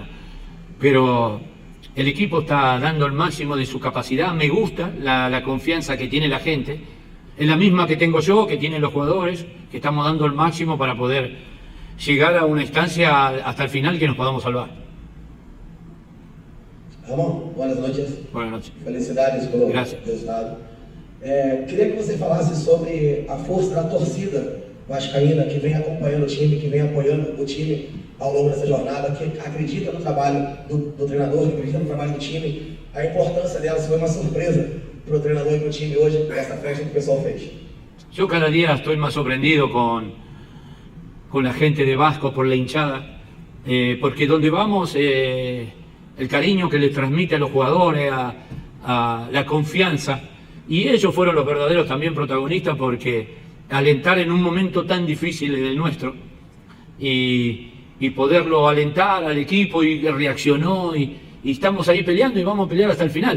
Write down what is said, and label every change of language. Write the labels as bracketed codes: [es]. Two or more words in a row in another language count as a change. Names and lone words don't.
[es] Pero el equipo está dando el máximo de su capacidad. Me gusta la confianza que tiene la gente. Es la misma que tengo yo, que tienen los jugadores, que estamos dando el máximo para poder llegar a una instancia hasta el final que nos podamos salvar. [pt] Ramon, boas noites. [es] Buenas noches. [pt] Felicidades pelo [es] Gracias. [pt] resultado. Queria que você falasse sobre a força da torcida vascaína que vem acompanhando o time, que vem apoiando o time ao longo dessa jornada, que acredita no trabalho do treinador, que acredita no trabalho do time, a importância dela, se foi uma surpresa para o treinador e para o time hoje, essa festa que o pessoal fez. [es] Yo cada día estoy más sorprendido con la gente de Vasco, por la hinchada, porque donde vamos, el cariño que les transmite a los jugadores, a la confianza, y ellos fueron los verdaderos también protagonistas, porque alentar en un momento tan difícil del nuestro, y poderlo alentar al equipo, y reaccionó, y estamos ahí peleando y vamos a pelear hasta el final.